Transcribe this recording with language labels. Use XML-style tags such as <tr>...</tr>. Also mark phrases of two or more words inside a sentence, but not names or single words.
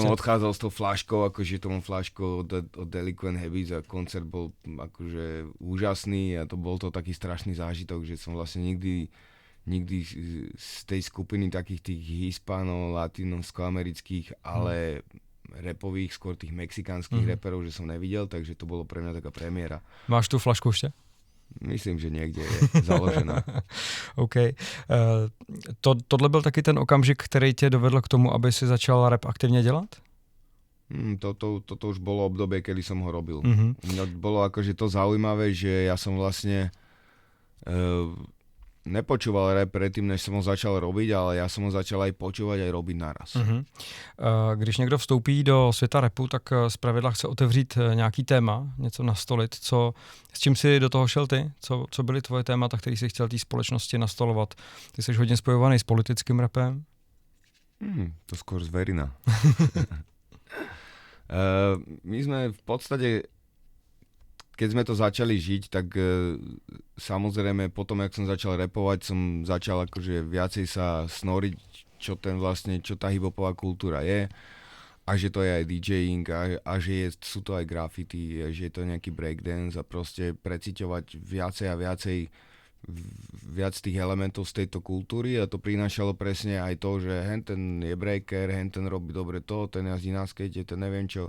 <sk>Som odchádzal s tou fľaškou, akože tomu fľaškou od Delinquent Habits a koncert bol akože úžasný a bol to taký strašný zážitok, že som vlastne nikdy z tej skupiny takých tých hispánov, latínovsko-amerických, ale rapových, skôr tých mexikánskych raperov, že som nevidel, takže to bolo pre mňa taká premiéra. Máš tu fľašku ešte? Myslím, že niekde je založená. OK.</sk> <cs>Tohle byl taky ten okamžik, který tě dovedl k tomu, aby si začal rap aktivně dělat?</cs> <sk>Toto už bolo obdobie, kedy som ho robil. Bolo akože to zaujímavé, že ja som vlastne nepočúval rap predtým, než som ho začal robiť, ale ja som ho začal aj počúvať, aj robiť naraz.</sk> <cs>Když někdo vstoupí do světa rapu, tak zpravidla chce otevřít nějaký téma, něco nastolit. S čím si do toho šel ty? Co byly tvoje témata, které jsi chtěl té společnosti nastolovat? Ty jsi hodně spojovaný s politickým rapem?</cs> <sk>To skôr zverina. My sme v podstate, keď sme to začali žiť, tak samozrejme potom, jak som začal rapovať, som začal akože viacej sa snoriť, čo tá hip-hopová kultúra je a že to je aj DJing a že sú to aj graffiti, a že je to nejaký breakdance a proste preciťovať viacej a viac tých elementov z tejto kultúry a to prinášalo presne aj to, že henten je breaker, henten robí dobre to, ten jazdí na skate, ten neviem čo.</sk>